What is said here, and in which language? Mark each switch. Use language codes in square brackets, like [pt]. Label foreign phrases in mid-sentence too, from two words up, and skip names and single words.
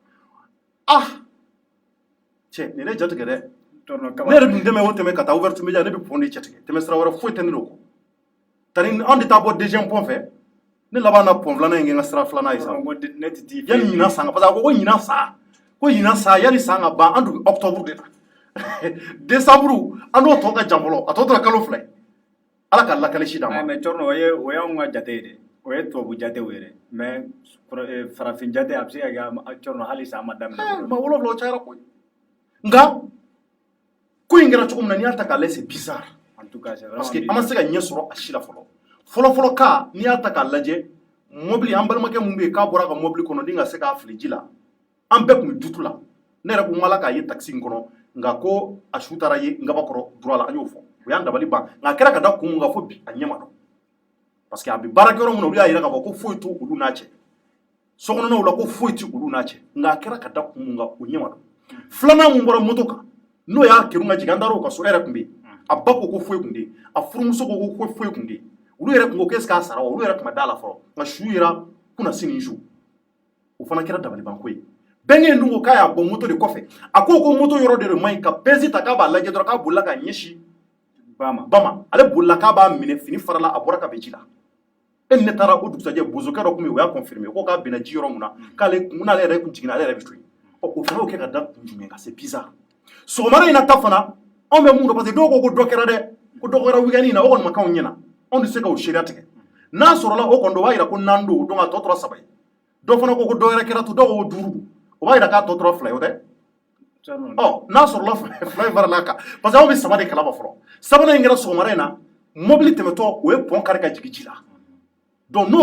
[bm] cɛ nin ne jatigɛ dɛ ne yɛrɛ dun tɛmɛ o tɛmɛ ka taa [fr] ouverture media [bm] ne bɛ pɔn de jatigɛ tɛmɛ sira wɛrɛ foyi tɛ ne don kɔ tani anw de taa bɔ 2e point fɛ ne laban na pɔn 2nan in kɛ n ka sira 2nan ye sa yanni ɲinan san [fr] parce que [bm] a ko ɲinan san yanni san ka ban an dun bɛ [fr] octobre de la décembre [bm] an n'o tɔ ka jan fɔlɔ a tɔ tora kalo 2 ala ka lakale si d'an ma mais Cɔrɔnɔ o y'anw ka jate ye dɛ o ye tubabu jatew ye dɛ mais farafin jate a bɛ se ka kɛ Cɔrɔnɔ hali sa a ma daminɛ maa 7 o cayara koyi nka ko in kɛra cogo min na n'i y'a ta k'a lajɛ [fr] c'est bizarre en tout cas c'est vraiment parce que [bm] an ma se ka ɲɛ sɔrɔ a si la fɔlɔ ka n'i y'a ta k'a lajɛ mobili an balimakɛ mun bɛ yen k'a bɔra ka mobili kɔnɔ ni ka se k'a fili ji la an bɛɛ tun bɛ dutu la ne yɛrɛ ko n b'ala k'a ye taxi in kɔnɔ nka ko a su taara ye Ngabakɔrɔ droit la an y'o fɔ o y'an dabali ban nka a kɛra ka da kun mun kan fo bi a ɲɛ ma dɔn [fr] parce que [bm] a bɛ baarakɛyɔrɔ min na olu y'a yira k'a fɔ ko foyi t'u olu n'a cɛ sokɔnɔnaw la ko foyi ti olu n'a cɛ nka a kɛra ka da kun mun kan o ɲɛ ma dɔn filanan mun bɔra moto kan n'o y'a kerun ka jigin an taara o ka so e yɛrɛ tun bɛ yen a ba ko foyi tun tɛ yen a furumuso ko foyi tun tɛ yen olu yɛrɛ tun ko qu'est-ce k'a sara wa olu yɛrɛ tun ma da la fɔlɔ nka su yera kunna sini su o fana kɛra dabalibanko ye bɛnkɛ dun ko k'a y'a bɔ moto de kɔfɛ a ko moto yɔrɔ de man ɲi ka pɛsi ta k'a b'a lajɛ dɔrɔn k'a bolila ka ɲɛsin bama ale bolila k'a b'a minɛ fini farala a bɔra ka bɛ ji la e ne taara o dugusajɛ bozokɛ dɔ tun bɛ yen o y'a confirmer ko k'a bɛnna ji yɔrɔ mun na k'ale kun n'ale yɛrɛ kun jiginna ale yɛrɛ bɛ to yen o fana y'o kɛ ka da kun jumɛn kan [fr] c'est bizarre [bm] sɔgɔmada in na ta fana anw bɛ mun dɔn [fr] parce que [bm] dɔw ko dɔ kɛra dɛ ko dɔ kɛra weekend in na o kɔni ma k'anw ɲɛna anw tɛ se k'o sariya tigɛ n'a sɔrɔla o kɔni o b'a yira ko 4 don donc a tɔ tora 3 ye dɔ fana ko dɔ wɛrɛ kɛra to dɔw ko 5 o b'a yira k'a tɔ tora 2 ye o tɛ n'a sɔrɔla 2 in farala kan [fr] parce que [bm] anw bɛ 3 de kalama fɔlɔ 3nan in kɛra sɔgɔmada in na mobili tɛmɛtɔ o ye pont kari ka jigin ji la donc n'o